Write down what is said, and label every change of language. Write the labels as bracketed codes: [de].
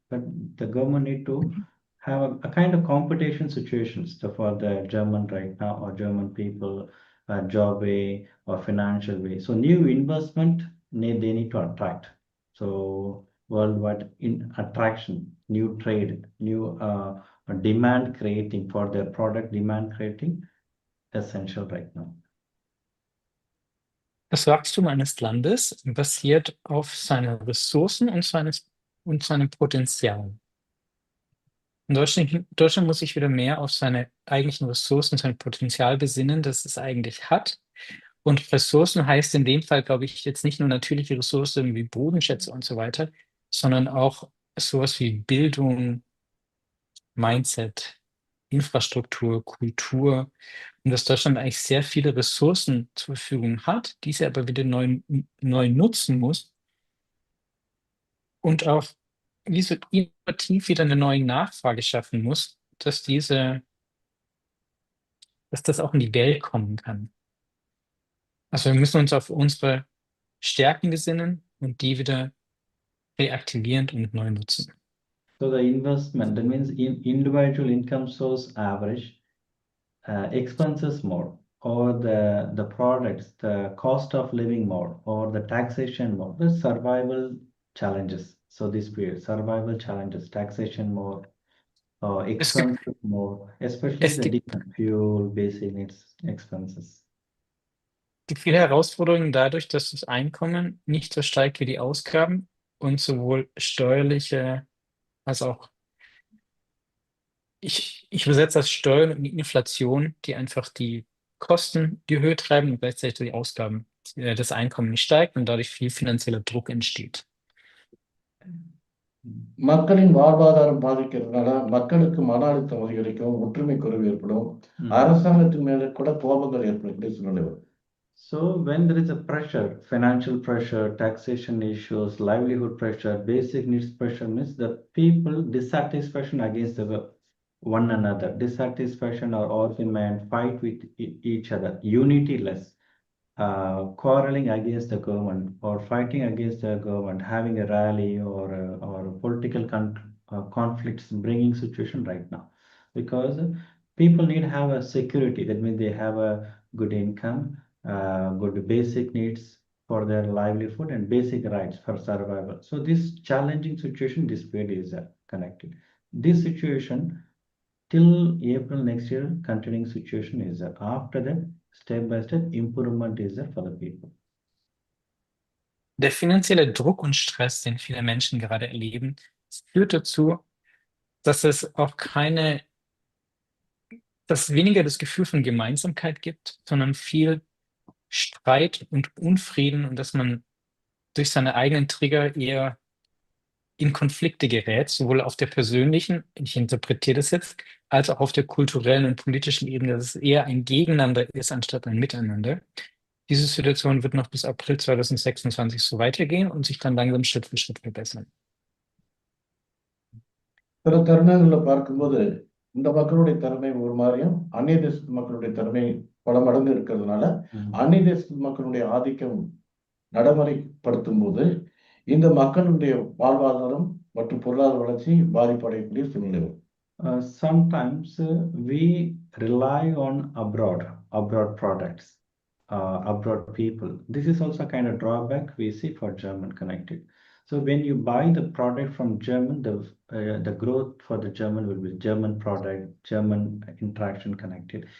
[en] But the government need to have a kind of competition situations for the German right now, or German people, job way or financial way. So new investment they need to attract. So worldwide in attraction, new trade, new demand creating for their product, demand creating essential right now. [de] Das Wachstum eines Landes basiert auf seinen Ressourcen und seinem Potenzial. In Deutschland muss sich wieder mehr auf seine eigentlichen Ressourcen, sein Potenzial besinnen, das es eigentlich hat. Und Ressourcen heißt in dem Fall, glaube ich, jetzt nicht nur natürliche Ressourcen wie Bodenschätze und so weiter, sondern auch sowas wie Bildung, Mindset, Infrastruktur, Kultur. Und dass Deutschland eigentlich sehr viele Ressourcen zur Verfügung hat, diese aber wieder neu nutzen muss und auch wie so innovativ wieder eine neue Nachfrage schaffen muss, dass das auch in die Welt kommen kann. Also wir müssen uns auf unsere Stärken besinnen und die wieder reaktivieren und neu nutzen. [en] So the investment, that means individual income source average, expenses more, or the products, the cost of living more, or the taxation more, the survival challenges. So this period, survival challenges, taxation more, expenses more, especially the different fuel, basic needs, expenses. [de] Es gibt viele Herausforderungen dadurch, dass das Einkommen nicht so steigt wie die Ausgaben und sowohl steuerliche als auch Ich übersetze das Steuern und die Inflation, die einfach die Kosten die Höhe treiben und gleichzeitig die Ausgaben, das Einkommen nicht steigt und dadurch viel finanzieller Druck entsteht. [ta] மக்களின் வாழ்வாதாரம் பாதிக்கிறதுனால மக்களுக்கு மன அழுத்தம் அதிகரிக்கும், ஒற்றுமை குறைவு ஏற்படும், அரசாங்கத்தின் மேல கூட கோபங்கள் ஏற்படக்கூடிய சூழ்நிலை வரும். [en] So when there is a pressure, financial pressure, taxation issues, livelihood pressure, basic needs pressure, means the people dissatisfaction against the one another, dissatisfaction or argument, fight with each other, unity less, quarreling against the government or fighting against the government, having a rally or political conflicts bringing situation right now, because people need to have a security. That means they have a good income, good basic needs for their livelihood and basic rights for survival. So this challenging situation, this period is connected. This situation till April next year, continuing situation is after that, step by step improvement is there for the people. [de] Der finanzielle Druck und Stress, den viele Menschen gerade erleben, führt dazu, dass es auch dass es weniger das Gefühl von Gemeinsamkeit gibt, sondern viel Streit und Unfrieden und dass man durch seine eigenen Trigger eher in Konflikte gerät, sowohl auf der persönlichen, ich interpretiere das jetzt, als auch auf der kulturellen und politischen Ebene, dass es eher ein Gegeneinander ist, anstatt ein Miteinander. Diese Situation wird noch bis April 2026 so weitergehen und sich dann langsam Schritt für Schritt verbessern. [ta] சில தருணங்களில் பார்க்கும்போது இந்த மக்களுடைய திறமை ஒரு மாதிரியும் அந்நிய தேசத்து மக்களுடைய திறமை பல மடங்கு இருக்கிறதுனால அந்நிய தேசத்து மக்களுடைய ஆதிக்கம் நடைமுறைப்படுத்தும் போது இந்த மக்களுடைய வாழ்வாதாரம் மற்றும் பொருளாதார வளர்ச்சி பாதிப்படையக்கூடிய சூழ்நிலை வரும். [en] Sometimes we rely on abroad products, abroad people. This is also kind of drawback we see for German connected. So when you buy the product from German, the growth for the German will be German product, German interaction connected.